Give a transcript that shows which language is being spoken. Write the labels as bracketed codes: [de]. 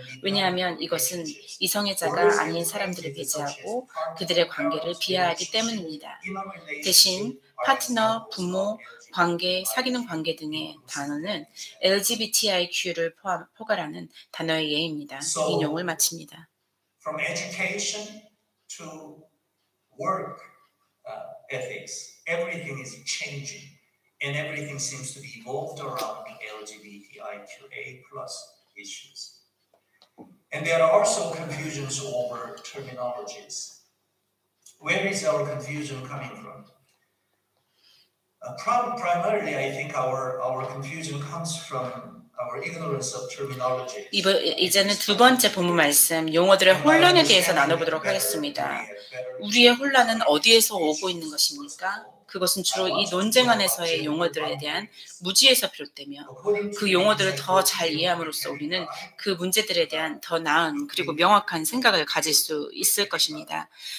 [ko] 왜냐하면 이것은 이성애자가 아닌 사람들을 배제하고 그들의 관계를 비하하기 때문입니다. 대신 파트너, 부모, 관계, 사귀는 관계 등의 단어는 LGBTIQ를 포괄하는 단어의 예입니다. 인용을 마칩니다. [en] From education to work ethics, everything is changing, and everything seems to be evolved around LGBTIQA+ issues. And there are also confusions over terminologies. Where is our confusion coming from? Primarily, I think our confusion comes from our ignorance of terminology. [ko] 이제는 두 번째 본문 말씀, 용어들의 혼란에 대해서 나눠보도록 하겠습니다. 우리의 혼란은 어디에서 오고 있는 것입니까? 그것은 주로 이 논쟁 안에서의 용어들에 대한 무지에서 비롯되며 그 용어들을 더 잘 이해함으로써 우리는 그 문제들에 대한 더 나은 그리고 명확한 생각을 가질 수 있을 것입니다.